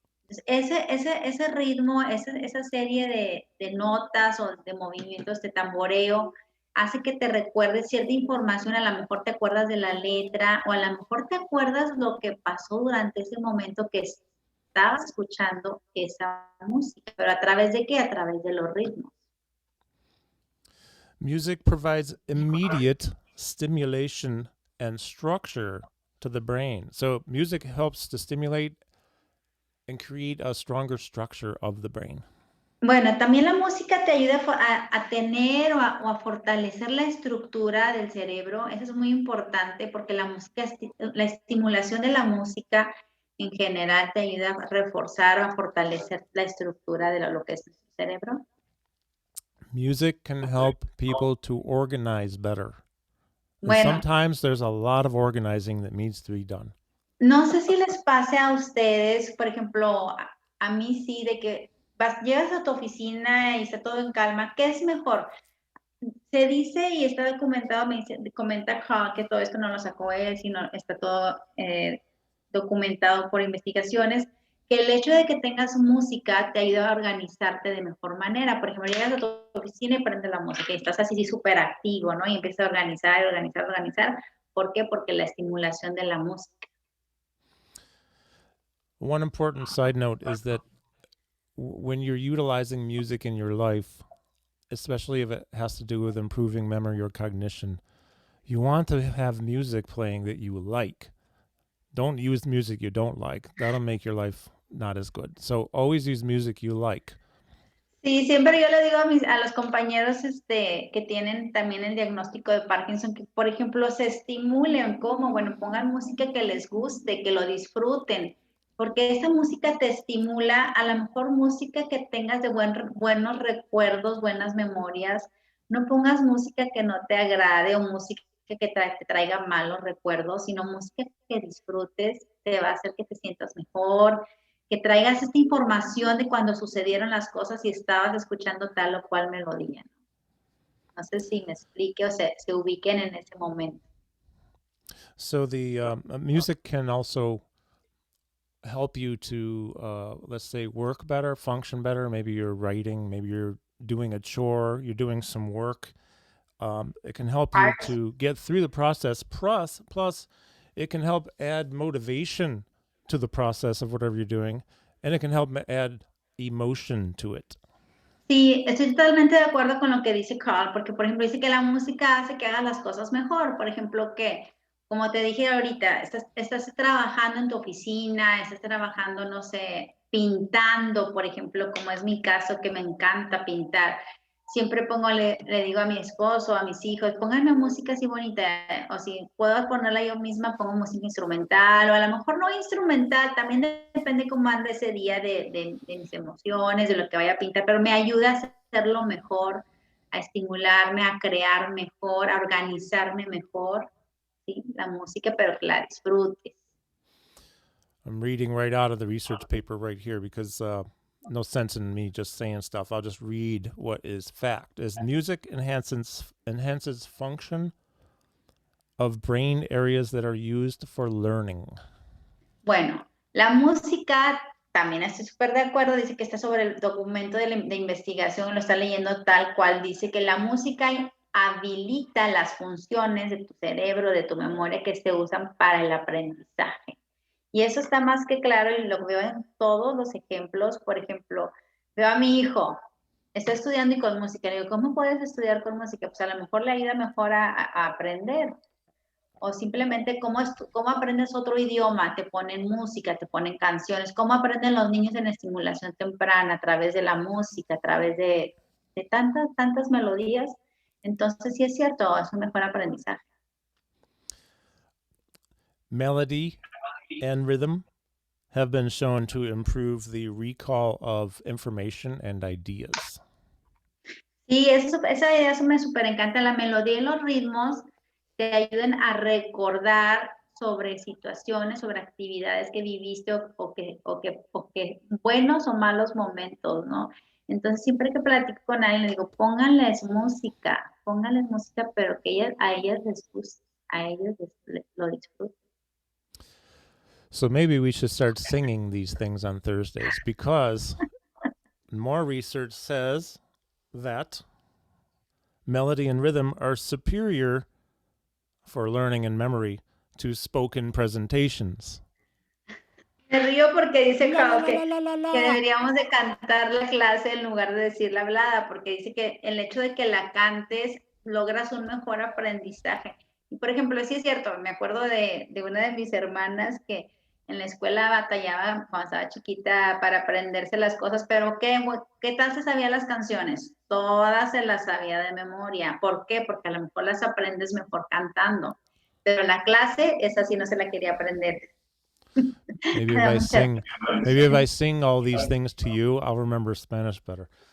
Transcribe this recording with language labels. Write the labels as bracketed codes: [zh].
[es] Entonces, ese ritmo, esa serie de notas o de movimientos de tamboreo, hace que te recuerdes cierta información, a lo mejor te acuerdas de la letra o a lo mejor te acuerdas lo que pasó durante ese momento que estabas escuchando esa música, pero ¿a través de qué? A través de los ritmos. [en] Music provides immediate stimulation and structure to the brain. So music helps to stimulate and create a stronger structure of the brain. [es] Bueno, también la música te ayuda a tener o a fortalecer la estructura del cerebro. Eso es muy importante porque la estimulación de la música en general te ayuda a reforzar o a fortalecer la estructura de lo que es el cerebro. [en] Music can help people to organize better. [es] Bueno, [en] sometimes there's a lot of organizing that needs to be done. [es] No sé si les pase a ustedes, por ejemplo, a mí sí, de que llegas a tu oficina y está todo en calma. ¿Qué es mejor? Se dice y está documentado, comenta Carl que todo esto no lo sacó él, sino está todo documentado por investigaciones, que el hecho de que tengas música te ayuda a organizarte de mejor manera. Por ejemplo, llegas a tu oficina y prendes la música y estás así súper activo, ¿no? Y empiezas a organizar. ¿Por qué? Porque la estimulación de la música. [en] One important side note is that when you're utilizing music in your life, especially if it has to do with improving memory or cognition, you want to have music playing that you like. Don't use music you don't like. That'll make your life not as good. So always use music you like. [es] Sí, siempre yo le digo a los compañeros que tienen también el diagnóstico de Parkinson, que por ejemplo se estimulen, como, bueno, pongan música que les guste, que lo disfruten, porque esa música te estimula, a lo mejor música que tengas de buenos recuerdos, buenas memorias. No pongas música que no te agrade o música que te traiga malos recuerdos, sino música que disfrutes, te va a hacer que te sientas mejor, que traigas esta información de cuando sucedieron las cosas y estabas escuchando tal o cual melodía. No sé si me explique o se ubiquen en ese momento. [en] So the music can also help you to, let's say, work better, function better. Maybe you're writing, maybe you're doing a chore, you're doing some work. It can help you to get through the process. Plus, it can help add motivation to the process of whatever you're doing, and it can help add emotion to it. [es] Sí, estoy totalmente de acuerdo con lo que dice Carl, porque por ejemplo dice que la música hace que hagas las cosas mejor. Por ejemplo, que, como te dije ahorita, estás trabajando en tu oficina, estás trabajando, no sé, pintando, por ejemplo, como es mi caso, que me encanta pintar. Siempre le digo a mi esposo, a mis hijos, pónganme música así bonita, o si puedo ponerla yo misma, pongo música instrumental, o a lo mejor no instrumental, también depende cómo ande ese día de mis emociones, de lo que vaya a pintar, pero me ayuda a hacerlo mejor, a estimularme, a crear mejor, a organizarme mejor, ¿sí? La música, pero que la disfrutes. [en] I'm reading right out of the research paper right here because no sense in me just saying stuff. I'll just read what is fact. As music enhances function of brain areas that are used for learning. [es] Bueno, la música, también estoy súper de acuerdo, dice que está sobre el documento de investigación, lo está leyendo tal cual, dice que la música habilita las funciones de tu cerebro, de tu memoria que se usan para el aprendizaje. Y eso está más que claro y lo veo en todos los ejemplos. Por ejemplo, veo a mi hijo, está estudiando y con música. Le digo, ¿cómo puedes estudiar con música? Pues a lo mejor le ayuda mejor a aprender. O simplemente, ¿cómo aprendes otro idioma? Te ponen música, te ponen canciones. ¿Cómo aprenden los niños en estimulación temprana? A través de la música, a través de tantas melodías. Entonces, sí es cierto, es un mejor aprendizaje. [en] Melody and rhythm have been shown to improve the recall of information and ideas. [es] Sí, esa idea me súper encanta. La melodía y los ritmos te ayudan a recordar sobre situaciones, sobre actividades que viviste o que buenos o malos momentos, ¿no? Entonces, siempre que platico con alguien, le digo, pónganles música, pero que a ellas les guste, a ellos lo disfruten. [en] So maybe we should start singing these things on Thursdays because more research says that melody and rhythm are superior for learning and memory to spoken presentations. [es] Me río porque dice que deberíamos de cantar la clase en lugar de decir la hablada, porque dice que el hecho de que la cantes logras un mejor aprendizaje. Y por ejemplo, sí es cierto, me acuerdo de una de mis hermanas que en la escuela batallaba cuando estaba chiquita para aprenderse las cosas, pero ¿qué tal se sabía las canciones? Todas se las sabía de memoria. ¿Por qué? Porque a lo mejor las aprendes mejor cantando. Pero la clase, esa sí no se la quería aprender. [en] Maybe if I sing all these things to you, I'll remember Spanish better.